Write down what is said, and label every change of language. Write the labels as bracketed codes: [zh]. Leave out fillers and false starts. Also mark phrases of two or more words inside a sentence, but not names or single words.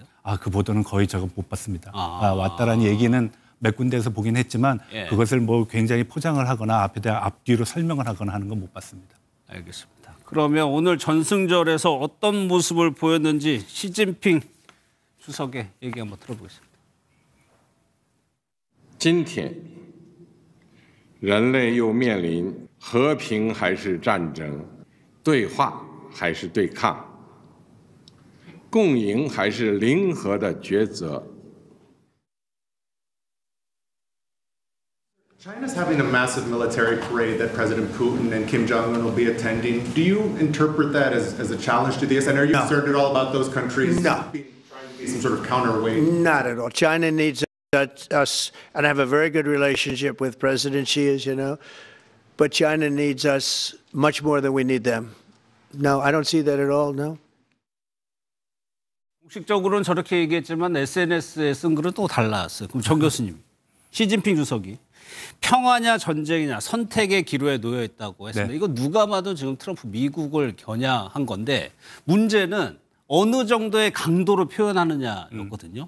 [ko] 그 보도는 거의 제가 못 봤습니다. 왔다라는 얘기는 몇 군데에서 보긴 했지만 그것을 뭐 굉장히 포장을 하거나 앞뒤로 설명을 하거나 하는 건 못 봤습니다. 알겠습니다. 그러면 오늘 전승절에서 어떤 모습을 보였는지 시진핑 주석의 얘기 한번 들어보겠습니다. [zh] 今天人类又面临和平还是战争，对话还是对抗，共赢还是零和的抉择。 [en] China's having a massive military parade that President Putin and Kim Jong-un will be attending. Do you interpret that as a challenge to this? And are you concerned at all about those countries trying to be some sort of counterweight? Not at all. China needs us, and I have a very good relationship with President Xi, as you know, but China needs us much more than we need them. No, I don't see that at all, no. [ko] 공식적으로는 저렇게 얘기했지만 SNS에 쓴 글은 또 달랐어요. 그럼 정 교수님, 시진핑 주석이 평화냐 전쟁이냐 선택의 기로에 놓여 있다고 했습니다. 이거 누가 봐도 지금 트럼프 미국을 겨냥한 건데 문제는 어느 정도의 강도로 표현하느냐였거든요.